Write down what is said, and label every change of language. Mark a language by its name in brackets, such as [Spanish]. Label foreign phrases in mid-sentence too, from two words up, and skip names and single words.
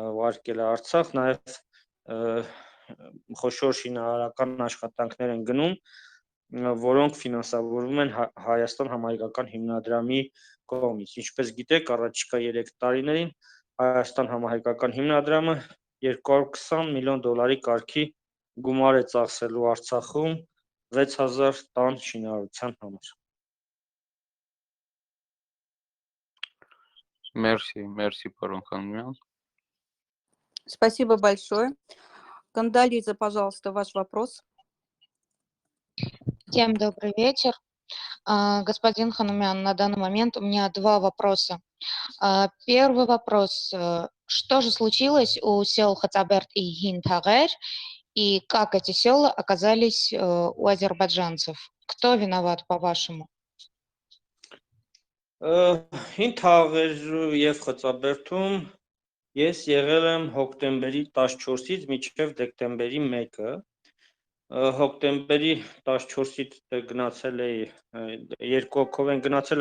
[Armenian] է Արցախ նաեւ խոշոր շինարարական աշխատանքներ են գնում որոնք ֆինանսավորվում են Հայաստան համահայկական հիմնադրամի կողմից ինչպես գիտեք առաջիկա 3 տարիներին Հայաստան համահայկական հիմնադրամը 220 միլիոն դոլարի կարգի գումար է ծախսելու Արցախում 6000 տան շինարարության համար [Russian] Мерси, пардон, Ханумян. Спасибо большое. Кандализа, пожалуйста, ваш вопрос. Всем добрый вечер. Господин Ханумян, на данный момент у меня 2 вопроса. Первый вопрос. Что же случилось у сел Хацаберд и Хинтагер, и как эти села оказались у азербайджанцев? Кто виноват, по-вашему? [Armenian] Հինթաղեր եւ Խծաբերդում ես եղել եմ հոկտեմբերի 14-ից մինչև դեկտեմբերի 1-ը հոկտեմբերի 14-ից գնացել էի երկու հոգով են գնացել